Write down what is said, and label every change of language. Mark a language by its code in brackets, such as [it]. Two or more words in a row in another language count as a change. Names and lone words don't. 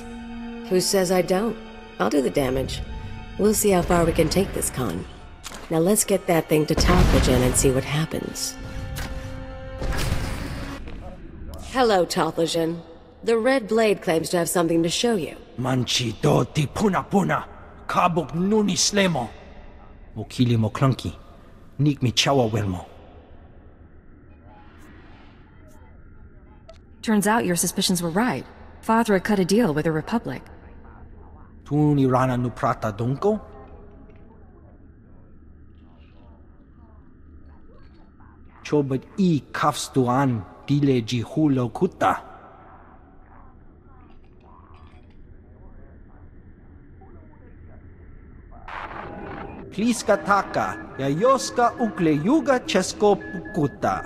[en] Who says I don't? I'll do the damage. We'll see how far we can take this con. Now let's get that thing to Toffleton and see what happens. Hello, Toffleton. The Red Blade claims to have something to show you. Manchi do ti puna puna, kabuk nuni slemo. Mokili mo clunky, nik mi chawa welmo. Turns out your suspicions were right. Fothra cut a deal with the Republic. Tuni rana nu prata donko? Chobat I kafstuan dile jihulo kuta. Pliska taka, yayoska ukle yuga chesko pukuta.